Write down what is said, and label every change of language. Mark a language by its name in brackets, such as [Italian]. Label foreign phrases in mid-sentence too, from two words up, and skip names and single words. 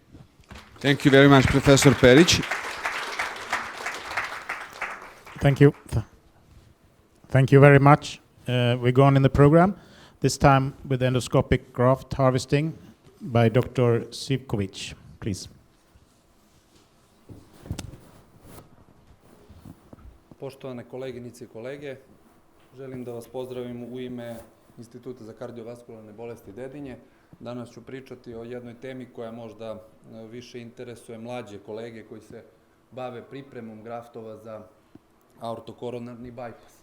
[English] Thank you very much, Professor Perić. Thank you. Thank you very much. We go on in the program. This time with endoscopic graft harvesting by Dr. Živković, please. [Serbian] Poštovane koleginice i kolege, želim da vas pozdravim u ime Instituta za kardiovaskularne bolesti Dedinje. Danas ću pričati o jednoj temi koja možda više interesuje mlađe kolege koji se bave pripremom graftova za aortokoronarni bajpas.